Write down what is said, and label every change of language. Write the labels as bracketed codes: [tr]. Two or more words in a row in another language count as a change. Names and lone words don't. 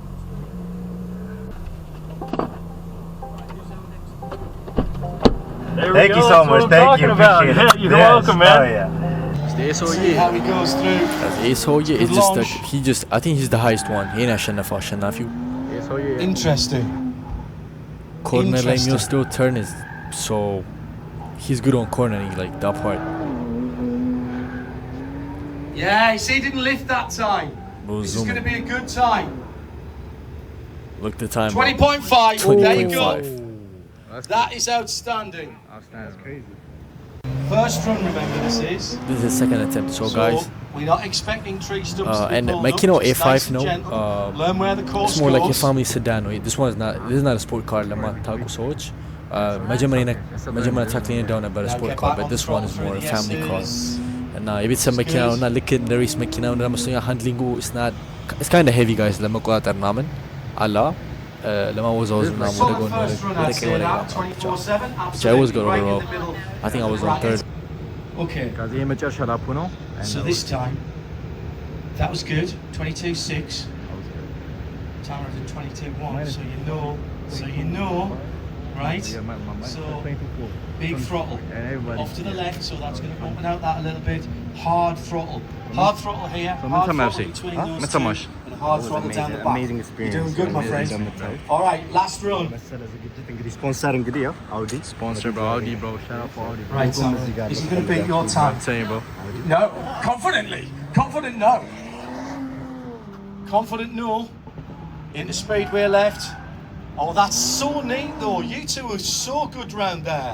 [en] Thank you so much. Thank you. Appreciate it. You're welcome, man. Oh yeah. See how he goes through. it's just I think he's the highest one. He national አሸናፊው Interesting. corner [am] ላይ የሚወስደው [en] turn is so he's good on cornering like that part. Yeah, he didn't lift that time. This is going to be a good time. Look the time. 20.5. There you go. That is outstanding. That's crazy. First run, remember this is. This is the second attempt. So guys, we're not expecting tree stumps to be and pulled Mekino up. A5 Nice no. Learn where the course it's more goes. like a family sedan. This is not a sport car. [am] ለማታውቁ ሰዎች መጀመሪያ ታክሊን [en] down about a sport car, but this one is more a family car. [am] እና የቤተሰብ መኪና ነውና ልክ እንደ ሬስ መኪና ነው እንደምስተኛ ሃንድሊንጉ [en] it's kind of heavy guys [am] ለመቆጣጠር ምናምን አላ ለማወዛወዝ ምናምን ወደ ጎን ወደ ቀኝ ወደ ግራ [en] I was good overall I think I was on third okay [am] ከዚህ የመጨረሻ ላፑ ነው [en] so this time that was good 22.6 Tamara did 22.1 so you know right? Yeah, my So, 24. big throttle. And everybody. Off to the left, so that's going to open out that a little bit. Hard throttle. Hard throttle here. So Hard mental throttle mercy. between Huh? those Mental two. mercy. And hard throttle down the back. Amazing experience. You're doing good, my friend. Amazing. Alright, last run. Sponsor [am] እንግዲህ ያው [en] Audi. Sponsor bro, Audi bro. Shout out for Audi. Right, Sam. This is going to beat your time. Tell you bro. No. Confidently. Confident no. Confident no. Into speedway left. Oh, that's so neat though. You two are so good round there.